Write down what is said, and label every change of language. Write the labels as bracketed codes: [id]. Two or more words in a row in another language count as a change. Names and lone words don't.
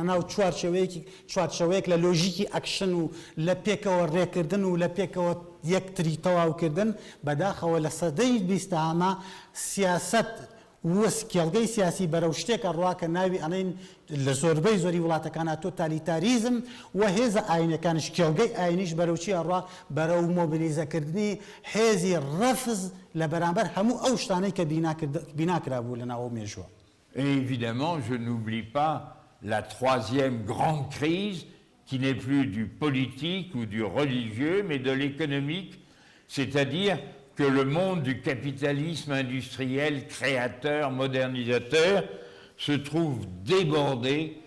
[ckb] ناو چوارچەوەیەک لە لۆژیکی ئەکشن و لە پێکەوە ڕێکردن و لە پێکەوە یەکتری تەواوکردن بەداخەوە لە سەدەی 20هەمە سیاست وەسکێڵگەی سیاسی بەرەو شتێکە ڕواکە ناوی ئەڵێن لە زۆربەی زۆری وڵاتەکانە تۆتالیتاریزم و هێزە ئاینەکانش کێڵگەی ئاینیش بەرەوچی ئەڕوا بەرەو مۆبیلیزەکردنی هێزی ڕەفز لە بەرامبەر هەموو ئەو شتانەی کە بیناکرا بوو لە ناو مێژوە. [fr] Et évidemment, je n'oublie pas la troisième grande crise qui n'est plus du politique ou du religieux, mais de l'économique, c'est-à-dire que le monde du capitalisme industriel, créateur, modernisateur, se trouve débordé,